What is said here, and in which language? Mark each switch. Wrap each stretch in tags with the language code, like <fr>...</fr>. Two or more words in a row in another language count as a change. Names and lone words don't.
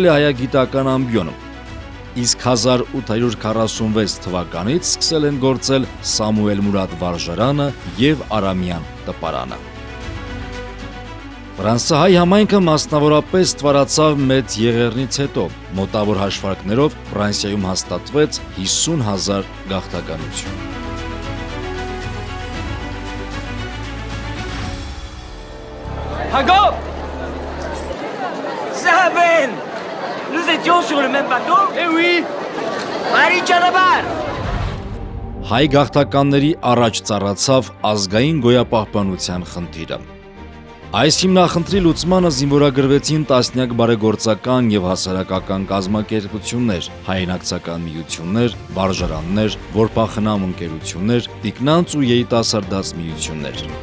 <hy>է հայագիտական ամբիոն։ Իսկ 1846 թվականից սկսել են գործել Սամուել Մուրադ վարժարանը եւ Արամյան տպարանը։ Ֆրանսահայ համայնքը մասնավորապես ստվարացավ Մեծ Եղեռնից հետո, մոտավոր հաշվարկներով Ֆրանսիայում հաստատվեց 50,000 գաղթականություն։</hy> <fr>Jacob! Ça va! Nous étions sur le même bateau? Eh oui! Marie Chanabar!</fr> <hy>Հայ գաղթականների առաջ ծառացավ ազգային գոյապահպանության խնդիրը։ Այս հիմնախնդրի լուծմանը զինվորագրվեցին տասնյակ բարեգործական եւ հասարակական կազմակերպություններ, հայրենակցական միություններ, վարժարաններ, որպախնամ ընկերություններ, տիկնանց ու երիտասարդաց միություններ։</hy>